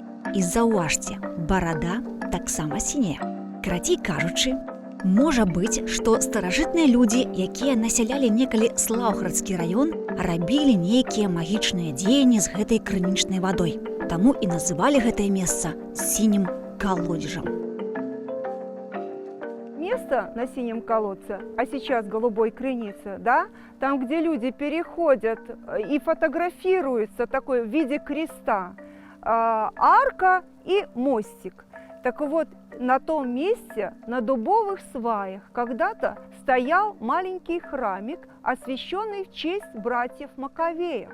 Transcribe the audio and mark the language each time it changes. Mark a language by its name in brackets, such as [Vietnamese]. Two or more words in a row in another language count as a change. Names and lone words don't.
[Belarusian] І заўважце, барада таксама сіняя. Карацей кажучы, можа быць, што старажытныя людзі, якія насялялі некалі Слаўградскі раён, рабілі нейкія магічныя дзеянні з гэтай крынічнай вадой. Таму і называлі гэтае месца сінім калодзежам. [Russian] Место на синем колодце, а сейчас голубой крынице, да, там, где люди переходят и фотографируются такой в виде креста, арка и мостик. Так вот, на том месте, на дубовых сваях, когда-то стоял маленький храмик, освященный в честь братьев Маковеев.